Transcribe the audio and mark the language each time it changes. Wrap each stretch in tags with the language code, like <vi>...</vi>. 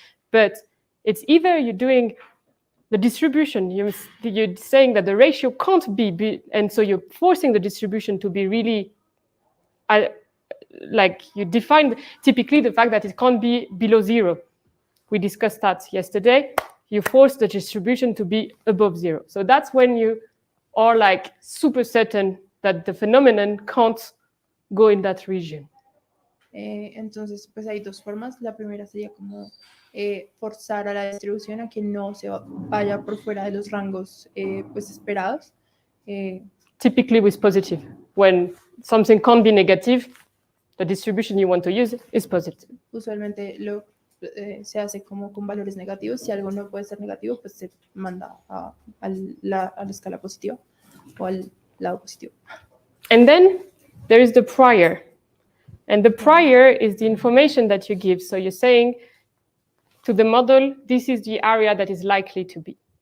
<en>But it's either you're doing the distribution, you're saying that the ratio can't be, and so you're forcing the distribution to be really, like you define typically the fact that it can't be below 0. We discussed that yesterday. You force the distribution to be above 0. So that's when you are like super certain that the phenomenon can't go in that region.</en> <es>Entonces, pues hay dos formas. La primera sería como forzar a la distribución a que no se vaya por fuera de los rangos pues esperados.</es> <en>Typically with positive. When something can't be negative, the distribution you want to use is positive.</en> <es>Usualmente se hace como con valores negativos. Si algo no puede ser negativo, pues se manda a la escala positiva o al lado positivo.</es> <en>And then there is the prior. And the prior is the information that you give. So you're saying to the model, this is the area that is likely to be.</en>